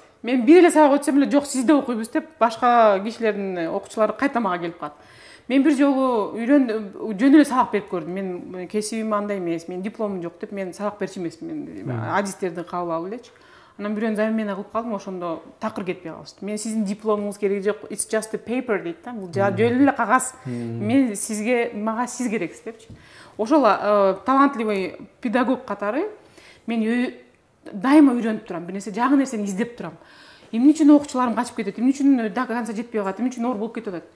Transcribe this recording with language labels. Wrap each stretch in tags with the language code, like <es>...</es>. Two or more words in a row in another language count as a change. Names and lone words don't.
<ky>Мен бир эле сабак өтсөм эле жок сизде окуйбуз деп башка кишилердин окуучулары кайта мага келип калат. Мен бир жолу жөн эле сабак берип көрдүм. Мен кесибим андай эмес, мен дипломум жок деп мен сабак берчү эмесмин. Адистерди кабыл алып элечи. Анан бирөөнү замена кылып калдым, ошондо такыр кетпей калышты. Мен сиздин дипломуңуз кереги жок,</ky> <en>it's just a paper</en> <ky>дейт да. Бул жөн эле кагаз. Мен сизге, мага сиз керексиз депчи. Ошол</ky> <ru>талантливый педагог</ru> <ky>катары мен дайыма үйрөнүп турам, бир нерсе жаңы нерсени издеп турам. Эмне үчүн окуучуларым качып кетет, эмне үчүн</ky> <ru>до конца</ru> <ky>жетпей калат, эмне үчүн оор болуп кетип атат.</ky>